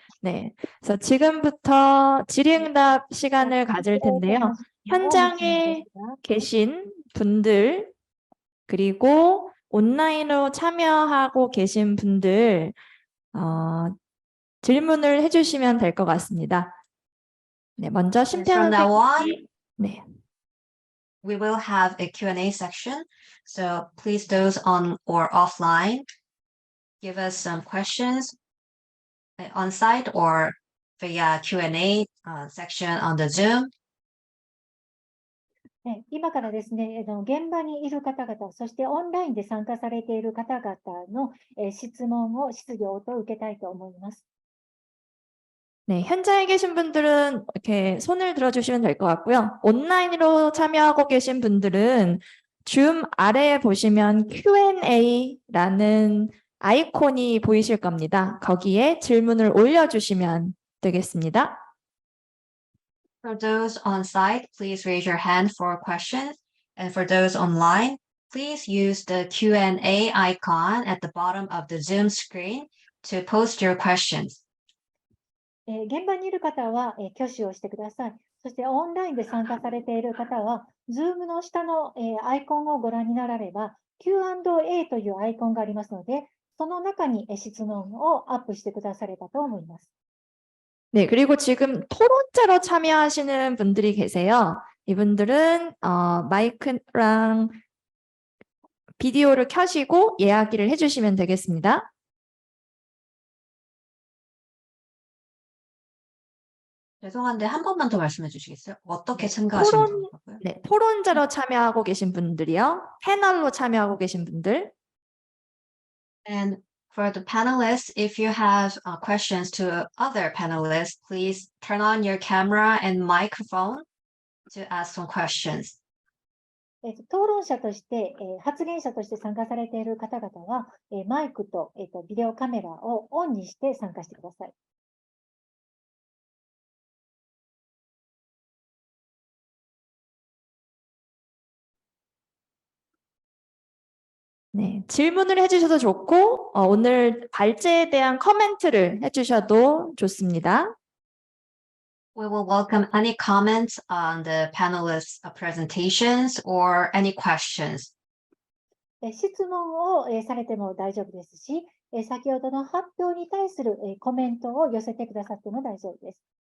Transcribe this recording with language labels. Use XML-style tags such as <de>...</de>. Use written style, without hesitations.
<ko>네, 그래서 지금부터 질의응답 시간을 가질 텐데요. 현장에 계신 분들 그리고 온라인으로 참여하고 계신 분들 질문을 해주시면 될 것 같습니다. 네, 먼저 심태현</ko> <en>From now on,</en> <ko>선생님이 네,</ko> <en>we will have a Q&A section. So please, those on or offline, give us some questions on site or via Q&A section on the Zoom.</en> <ja>今からですね、現場にいる方々、そしてオンラインで参加されている方々の質問を、質疑応答を受けたいと思います。</ja> <ko>네, 현장에 계신 분들은 이렇게 손을 들어주시면 될 것 같고요. 온라인으로 참여하고 계신 분들은 줌 아래에 보시면 Q&A라는 아이콘이 보이실 겁니다. 거기에 질문을 올려주시면 되겠습니다.</ko> <en>For those on site, please raise your hand for questions. And for those online, please use the Q&A icon at the bottom of the Zoom screen to post your questions.</en> <ja>現場にいる方は挙手をしてください。そしてオンラインで参加されている方は、Zoom の下のアイコンをご覧になられば、Q&A というアイコンがありますので、その中に質問をアップしてくださればと思います。</ja> <ko>네, 그리고 지금 토론자로 참여하시는 분들이 계세요. 이분들은 마이크랑 비디오를 켜시고 이야기를 해주시면 되겠습니다. 죄송한데 한 번만 더 말씀해 주시겠어요? 어떻게 참가하시는 거고요? 네, 토론자로 참여하고 계신 분들이요. 패널로 참여하고 계신 분들.</ko> <en>And for the panelists, if you have questions to other panelists, please turn on your camera and microphone to ask some questions.</en> <ja>討論者として、発言者として参加されている方々は、マイクと、ビデオカメラをオンにして参加してください。</ja> <ko>네, 질문을 해주셔도 좋고 오늘 발제에 대한 코멘트를 해주셔도 좋습니다.</ko> <en>We will welcome any comments on the panelists' presentations or any questions.</en> <ja>質問をされても大丈夫ですし、先ほどの発表に対するコメントを寄せてくださっても大丈夫です。</ja>